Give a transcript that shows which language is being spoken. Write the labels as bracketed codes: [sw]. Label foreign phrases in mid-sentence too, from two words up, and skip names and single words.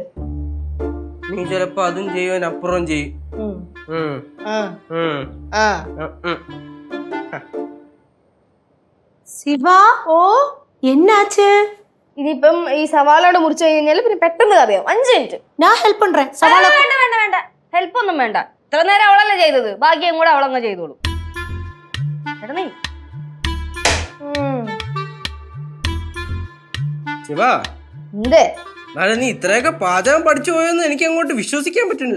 [ml] നീ ചിലപ്പോ അതും ചെയ്യും, അപ്പുറം ചെയ്യും. சிவா ഓ [ta] என்னாச்சு? [ml] ഇനിയിപ്പം ഈ സവാളയോട് മുറിച്ചു കഴിഞ്ഞാൽ പിന്നെ പെട്ടെന്ന് കറിയാവും. 5 മിനിറ്റ് [ta] நான் ஹெல்ப் பண்றேன். சவால [ml] വേണ്ട വേണ്ട വേണ്ട, ഹെൽപ്പ് ഒന്നും വേണ്ട. ഇത്ര നേരം അവളല്ലേ ചെയ്തത്, ബാക്കിയും കൂടെ അവളങ്ങ് ചെയ്തോളൂ. നീ ശിവാ, എന്തേ നീ ഇത്രയൊക്കെ പാചകം പഠിച്ചു പോയെന്ന് എനിക്ക് അങ്ങോട്ട് വിശ്വസിക്കാൻ പറ്റുന്നില്ല.